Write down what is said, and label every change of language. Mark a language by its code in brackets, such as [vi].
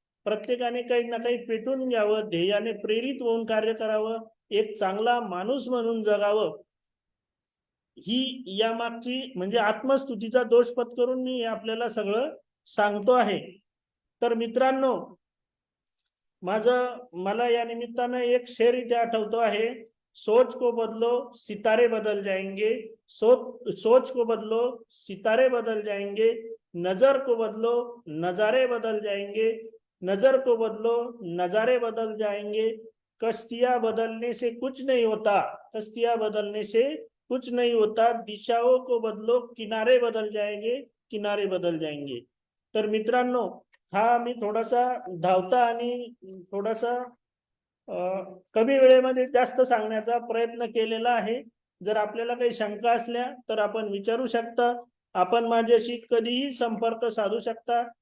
[mr] प्रत्येकाने काही ना काही पेटून घ्यावं, ध्येयाने प्रेरित होऊन कार्य करावं, एक चांगला माणूस म्हणून जगावं. ही यामागची म्हणजे आत्मस्तुतीचा दोष पत्करून मी आपल्याला सगळं सांगतो आहे. तर मित्रांनो, मला या निमित्तानं एक शेर इथे आठवतो आहे. [hi] सोच को बदलो सितारे बदल जाएंगे, सोच को बदलो सितारे बदल जाएंगे, नजर को बदलो नजारे बदल जाएंगे, नजर को बदलो नजारे बदल जाएंगे, कश्तियां बदलने से कुछ नहीं होता, कश्तियां बदलने से कुछ नहीं होता, दिशाओं को बदलो किनारे बदल जाएंगे, किनारे बदल जाएंगे. [mr] तर मित्रांनो, हा मी थोडासा धावता आणि थोडासा कमी वेळेमध्ये जास्त सांगण्याचा प्रयत्न केलेला आहे. जर आपल्याला काही शंका असल्या तर आपण विचारू शकता. आपण माझ्याशी कधीही संपर्क साधू शकता.